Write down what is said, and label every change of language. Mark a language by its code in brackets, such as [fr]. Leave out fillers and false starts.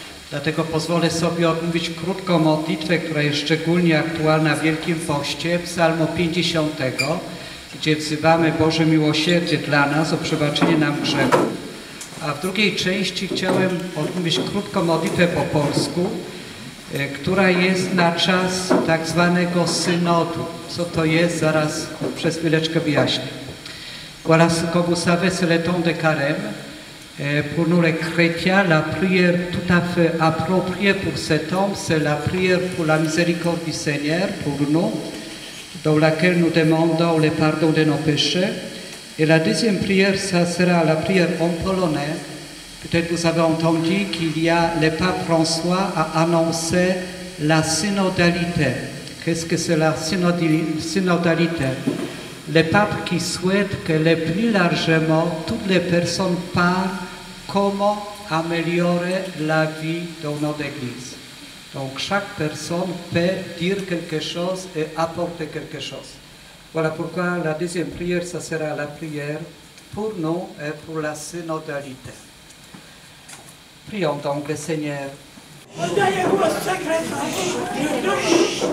[pl] Dlatego pozwolę sobie odmówić krótką modlitwę, która jest szczególnie aktualna w Wielkim Poście, Psalmu 50, gdzie wzywamy Boże miłosierdzie dla nas o przebaczenie nam grzechów. A w drugiej części chciałem odmówić krótką modlitwę po polsku, która jest na czas tak zwanego synodu. Co to jest? Zaraz przez chwileczkę wyjaśnię. [fr] Voilà ce que vous savez, c'est le temps de carême. Pour nous les chrétiens, la prière tout à fait appropriée pour cet homme, c'est la prière pour la miséricorde du Seigneur, pour nous, dans laquelle nous demandons le pardon de nos péchés. Et la deuxième prière, ça sera la prière en polonais. Peut-être vous avez entendu qu'il y a, le pape François a annoncé la synodalité. Qu'est-ce que c'est la synodalité? Le pape qui souhaite que le plus largement toutes les personnes parlent comment améliorer la vie dans notre Église. Donc chaque personne peut dire quelque chose et apporter quelque chose. Voilà pourquoi la deuxième prière, ça sera la prière pour nous et pour la synodalité. Prions donc le Seigneur. [pl] Oddaję głos sekretarzu.